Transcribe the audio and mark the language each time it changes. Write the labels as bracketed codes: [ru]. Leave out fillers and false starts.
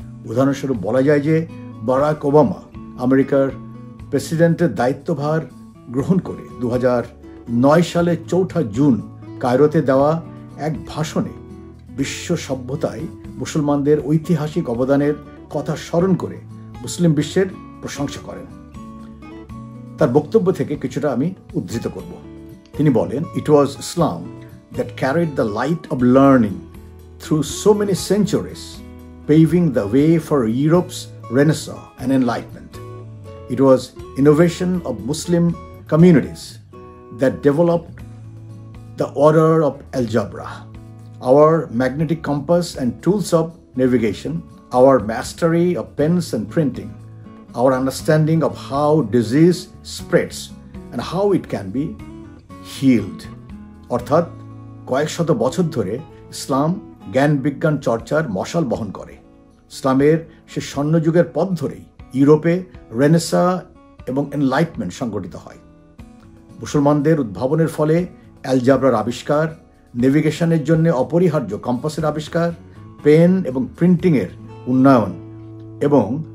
[bn] উদাহরণস্বরূপ বলা যায় যে বারাক ওবামা আমেরিকার প্রেসিডেন্টের দায়িত্বভার গ্রহণ করে 2009 সালে 4 জুন কায়রোতে দেওয়া এক ভাষণে বিশ্ব সভ্যতায় মুসলমানদের ঐতিহাসিক অবদানের কথা স্মরণ করে মুসলিম বিশ্বের প্রশংসা করেন। তার বক্তব্য থেকে কিছুটা আমি উদ্ধৃত করব। তিনি বলেন, [en] "It was Islam that carried the light of learning through so many centuries, paving the way for Europe's Renaissance and Enlightenment. It was innovation of Muslim communities that developed the order of algebra, our magnetic compass and tools of navigation, our mastery of pens and printing, our understanding of how disease spreads and how it can be healed." [bn] অর্থাৎ কয়েক শত বছর ধরে ইসলাম জ্ঞান বিজ্ঞান চর্চার মশাল বহন করে। ইসলামের সে স্বর্ণযুগের পথ ধরেই ইউরোপে রেনেসা এবং এনলাইটমেন্ট সংগঠিত হয়। মুসলমানদের উদ্ভাবনের ফলে অ্যালজাব্রার আবিষ্কার, নেভিগেশনের জন্য অপরিহার্য কম্পাসের আবিষ্কার, পেন এবং প্রিন্টিংয়ের উন্নয়ন এবং